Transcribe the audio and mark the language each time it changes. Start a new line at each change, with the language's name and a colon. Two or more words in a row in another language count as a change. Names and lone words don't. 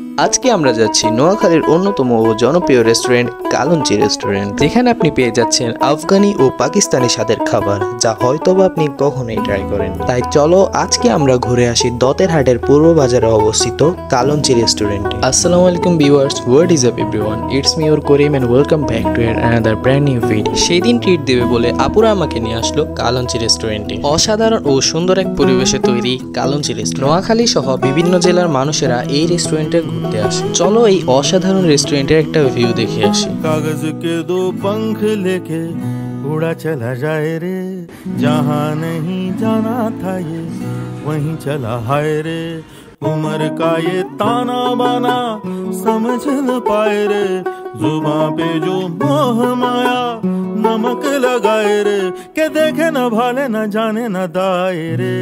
Bangla: আজকে আমরা যাচ্ছি নোয়াখালীর অন্যতম ও জনপ্রিয় রেস্টুরেন্ট কালঞ্চি রেস্টুরেন্ট, যেখানে আপনি পেয়ে যাচ্ছেন আফগানি ও পাকিস্তানি স্বাদের খাবার, যা হয়তোবা আপনি কখনোই ট্রাই করেন। তাই চলো আজকে আমরা ঘুরে আসি দতের হাটের পূর্ব বাজারে অবস্থিত কালঞ্চি রেস্টুরেন্টে।
Arabic: السلام عليكم ভিউয়ার্স,
English: What is up everyone, it's me your করিম and welcome back to another brand new video।
Bangla: সেই দিন ট্রিট দেবে বলে আপুরা আমাকে নিয়ে আসলো কালঞ্চি রেস্টুরেন্টে। অসাধারণ ও সুন্দর এক পরিবেশে তৈরি কালঞ্চি রেস্টুরেন্ট। নোয়াখালী সহ বিভিন্ন জেলার মানুষেরা এই রেস্টুরেন্টে ঘুরতে আসে। চলো এই অসাধারণ রেস্টুরেন্টের একটা ভিউ দেখে আসি।
Hindi: कागज के दो पंख लेके उड़ा चला जाए रे, जहाँ नहीं जाना था ये वहीं चला हाय रे। उम्र का ये ताना बाना समझ न पाए रे, जुबां पे जो मोह माया नमक लगाए रे, के देखे न भाले न जाने न दाए रे।